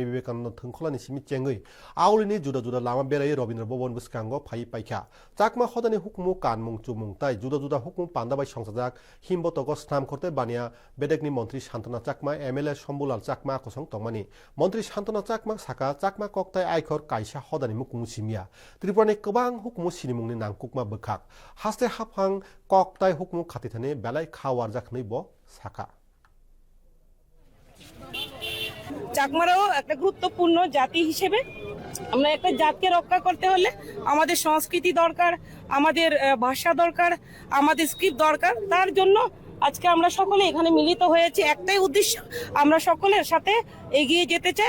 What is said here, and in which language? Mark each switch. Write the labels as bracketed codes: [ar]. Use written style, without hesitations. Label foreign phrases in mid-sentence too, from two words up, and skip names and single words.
[trp] Vivekananda thungkholani simi chengui aulini juda juda lama berai Robindra Bhavan bwskango phai paikha chakma hodani hukmu kanmung chumung tai juda juda hukmu pandabai songsajak himbotogo snam korte bania bedekni mantri Santona Chakma MLA Shambulal Chakma kosong tongmani mantri Santona Chakma saka chakma koktai aikhor kaisa hodani mukung simia Tripurani kwbang hukmu sinimungni nangkukma bwkhak haste haphang koktai hukmu khatithani belai khawar jakhnai bo saka [bn] চাকমারাও একটা গুরুত্বপূর্ণ জাতি হিসেবে আমরা একটা জাতকে রক্ষা করতে হলে আমাদের সংস্কৃতি দরকার, আমাদের ভাষা দরকার, আমাদের স্ক্রিপ্ট দরকার। তার জন্য আজকে আমরা সকলে এখানে মিলিত হয়েছি একটাই উদ্দেশ্য, আমরা সকলের সাথে এগিয়ে যেতে চাই।